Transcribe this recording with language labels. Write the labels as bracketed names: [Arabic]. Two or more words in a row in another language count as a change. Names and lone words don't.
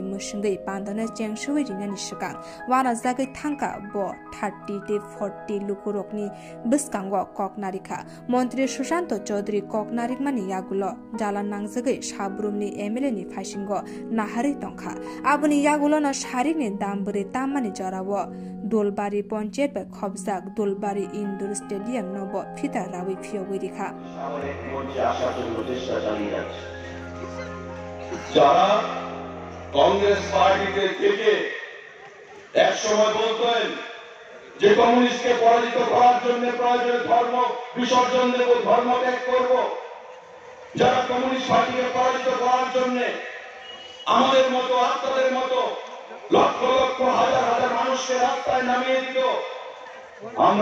[Kok Borok] मुसिंगै पाण्डन चेंसुवै रिनानि सिगां वाना जागै थांका ब 30 ते 40 लुकुरकनि बिस्कांग ककनारिखा मन्त्री सुशान्त चौधरी ककनारिक मानि यागुल जाला नांजगै साब्रुमनि एमएलए नि फासिंग नाहारै तंखा आबनि यागुल न सारिनि दामबरे ताममानि जराव दोलबारी पञ्चायत बाय खबजाक दोलबारी [English] indoor stadium [Kok Borok] नब फिता रावै फियोगै रिखा [Bangla] যারা কংগ্রেস পার্টিতে থেকে এক সময় বলতেন যে কমিউনিস্টকে পরাজিত করার জন্য প্রয়োজনে ধর্ম বিসর্জন দেব ধর্ম ত্যাগ করব যারা কমিউনিস্ট পার্টিকে পরাজিত করার জন্য আমাদের মতো আত্মাদের মতো লক্ষ লক্ষ হাজার হাজার মানুষকে রাস্তায় নামিয়ে দিত আমরা